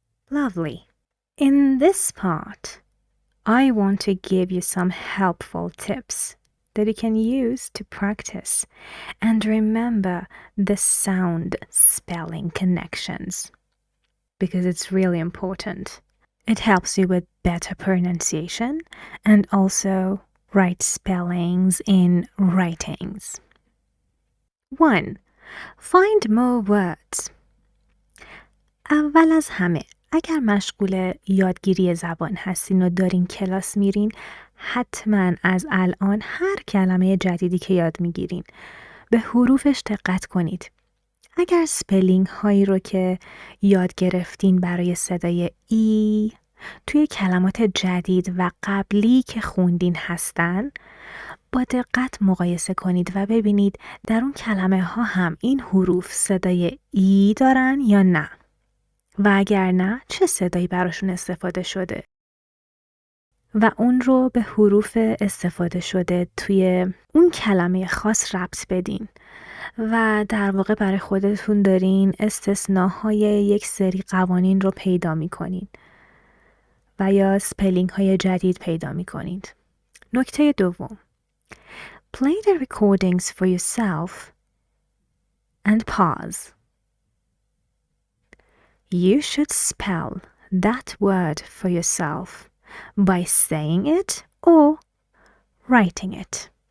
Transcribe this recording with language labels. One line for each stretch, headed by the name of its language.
English: Lovely. In this part, I want to give you some helpful tips that you can use to practice and remember the sound spelling connections because it's really important. It helps you with better pronunciation and also right spellings in writings. 1. Find more words.
Persian: اول از همه اگر مشغول یادگیری زبان هستین و دارین کلاس میرین حتما از الان هر کلمه جدیدی که یاد میگیرین به حروفش دقت کنید. اگر سپلینگ هایی رو که یاد گرفتین برای صدای ای توی کلمات جدید و قبلی که خوندین هستن با دقت مقایسه کنید و ببینید در اون کلمه ها هم این حروف صدای ای دارن یا نه و اگر نه چه صدایی براشون استفاده شده و اون رو به حروف استفاده شده توی اون کلمه خاص ربط بدین و در واقع برای خودتون دارین استثناهای یک سری قوانین رو پیدا میکنین و یا سپلینگ های جدید پیدا میکنید. نکته دوم.
English: Play the recordings for yourself and pause. You should spell that word for yourself by saying it or writing it.